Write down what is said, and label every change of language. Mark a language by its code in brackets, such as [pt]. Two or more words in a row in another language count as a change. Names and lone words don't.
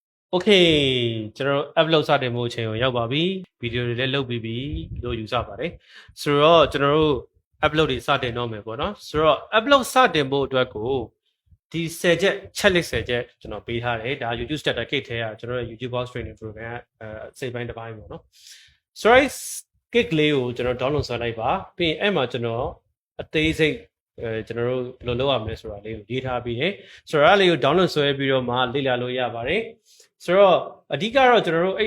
[my] Okay ကျွန်တော် upload စတင်မှုအချိန်ကိုရောက်ပါပြီဗီဒီယိုတွေလည်းလုပ်ပြီးပြီလို့ယူဆပါတယ်ဆိုတော့ကျွန်တော်တို့ upload တွေစတင်တော့မယ်ပေါ့နော်ဆိုတော့ upload စတင်ဖို့အတွက်ကိုဒီ10ချက် checklist 10ချက်ကျွန်တော်ပေးထားတယ်ဒါ YouTube [en] starter kit [my] ထဲကကျွန်တော်ရဲ့ [en] YouTube box training program [my] စိတ်ပိုင်းတစ်ပိုင်းပေါ့နော်ဆိုတော့ kit လေးကိုကျွန်တော် download ဆွဲလိုက်ပါပြီးရင်အဲ့မှာကျွန်တော်အသေးစိတ်ကျွန်တော်တို့ဘယ်လို လုပ်ရမလဲဆိုတာလေးကိုရေးထားပြီးတယ်ဆိုတော့အဲ့လေးကို download ဆွဲပြီးတော့မှလေ့လာလို့ရပါတယ်ဆိုတော့အဓိကတော့ကျွန်တော်တို့အဲ့